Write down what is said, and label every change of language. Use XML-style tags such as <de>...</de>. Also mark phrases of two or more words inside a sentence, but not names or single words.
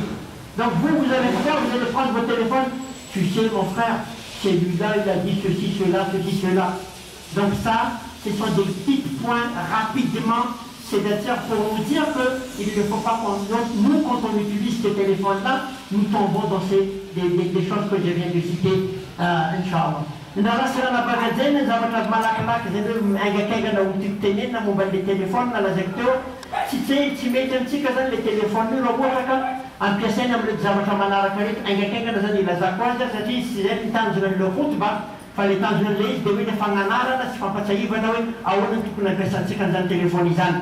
<fr>Donc vous allez faire, vous allez prendre votre téléphone, tu sais mon frère, celui-là il a dit ceci, cela. Donc ça, ce sont des petits points rapidement, c'est-à-dire pour nous dire qu'il ne faut pas nous, quand on utilise ce téléphone-là, nous tombons dans des choses que je viens de citer, Inch'Allah.</fr> <mg>Nara sirana baka zay zavatra malakilaky zay hoe aingakaingana ho titenena momba le téléphone nalazaiko teo tsy mety amitsika zany le téléphone io raha ohatra ka ampiasaina amin'le zavatra manaraka rehetra aingakaingana zany ilazako azy satria sy zay mitanjona an'le khutba fa le tanjona an'le izy dia hoe le fagnanarana sy fampatsahivana hoe ahoana ny tokony ampiasantsika an'izany téléphone izany.</mg>